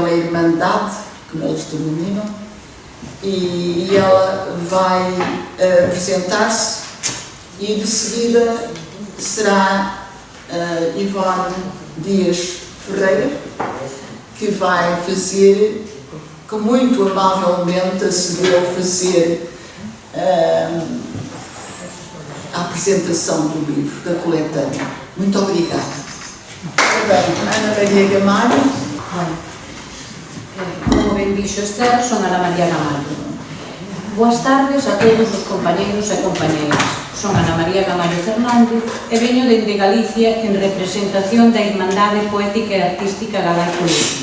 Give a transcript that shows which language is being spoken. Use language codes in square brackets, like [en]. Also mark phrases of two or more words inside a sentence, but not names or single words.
[pt] uma irmandade, como eles denominam, e ela vai apresentar-se, e de seguida será Ivone Dias Ferreira, que vai fazer, que muito amavelmente acedeu a fazer a apresentação do livro, da coletânea. Muito obrigada. Ana Maria Gamalho. [gl] Como ben dixo Esther, son Ana María Gamallo. Boas tardes a todos os compañeiros e compañeiras. Son Ana María Gamallo Fernández e veño dende Galicia en representación da Irmandade Poética e Artística Galay Colusa.